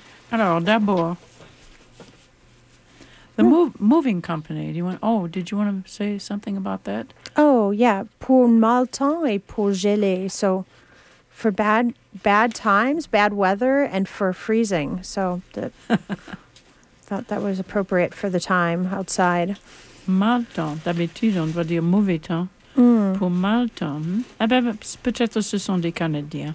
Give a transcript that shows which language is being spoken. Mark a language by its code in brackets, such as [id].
[fr] Alors, d'abord, [en] the moving company, did you want to say something about that? Oh, yeah, [fr] pour mal temps et pour gelé. [en] So, for bad times, bad weather, and for freezing. So, thought that was appropriate for the time outside. [fr] Mal temps, d'habitude, on va dire mauvais temps. Pour mal temps. Ah, ben, peut-être ce sont des Canadiens.